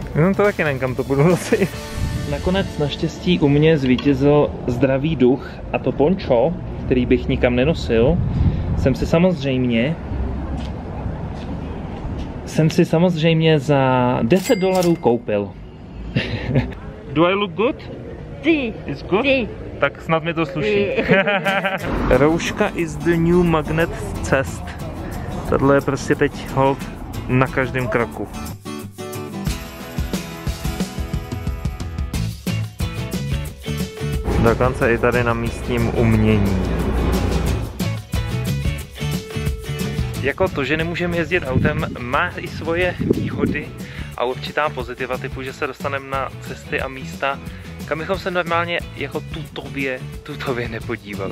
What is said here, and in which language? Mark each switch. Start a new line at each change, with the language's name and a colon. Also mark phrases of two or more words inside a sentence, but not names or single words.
Czech: No to taky nevím, kam to budu nosit. Nakonec naštěstí u mě zvítězil zdravý duch a to pončo, který bych nikam nenosil, jsem si samozřejmě za $10 koupil.
English: Do I look good?
Czech: Ty.
English: It's good?
Czech: Ty. Tak snad mi to sluší. Rouška
English: is the new magnet
Czech: cest. Tohle je prostě teď hold na každém kroku. Dokonce i tady na místním umění. Jako to, že nemůžeme jezdit autem, má i svoje výhody a určitá pozitiva, typu, že se dostaneme na cesty a místa, kam bychom se normálně jako tutově nepodívali.